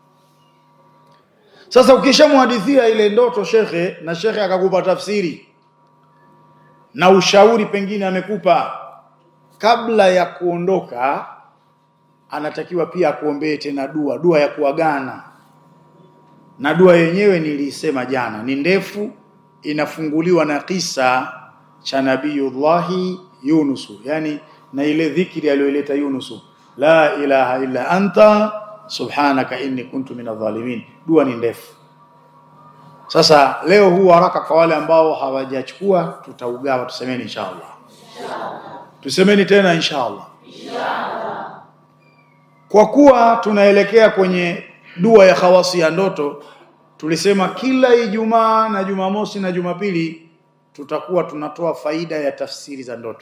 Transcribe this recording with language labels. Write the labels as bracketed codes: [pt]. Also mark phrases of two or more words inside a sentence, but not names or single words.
[sw] Sasa ukishamhadithia ile ndoto shekhe, na shekhe akakupa tafsiri na ushauri pengine amekupa, kabla ya kuondoka anatakiwa pia akuombee tena dua ya kuagana. Na dua yenyewe nilisema jana ni ndefu, inafunguliwa na kisa cha Nabiyullahi Yunusu, yani na ile dhikri aliyoleta Yunusu, [ar] لا إله إلا أنت سبحانك إني كنت من الظالمين. [sw] Dua ni ndefu. Sasa leo huu haraka kwa wale ambao hawajachukua tutaugawa, tusemeni inshallah. Tusemeni tena inshallah. Kwa kuwa tunaelekea kwenye dua ya khawasi ya ndoto, tulisema kila Ijumaa na Jumamosi na Jumapili tutakuwa tunatoa faida ya tafsiri za ndoto.